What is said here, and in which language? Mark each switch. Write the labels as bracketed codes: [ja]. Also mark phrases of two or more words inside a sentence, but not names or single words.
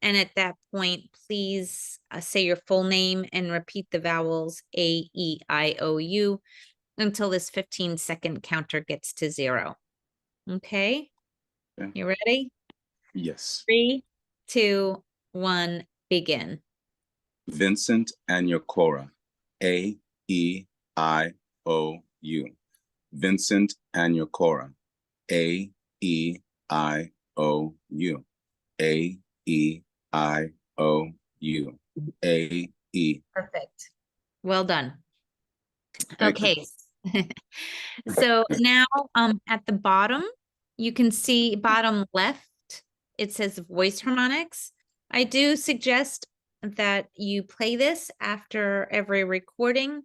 [en] And at that point, please say your full name and repeat the vowels A, E, I, O, U until this 15-second counter gets to 0. Okay, Okay. you ready? Yes. 3, 2, 1, begin. Vincent Anyokora. A-E-I-O-U. Vincent Anyokora. A-E-I-O-U. A-E-I-O-U. A-E. Perfect. Well done. Thank you. Okay. So now at the bottom, you can see bottom left, it says voice harmonics. I do suggest that you play this after every recording.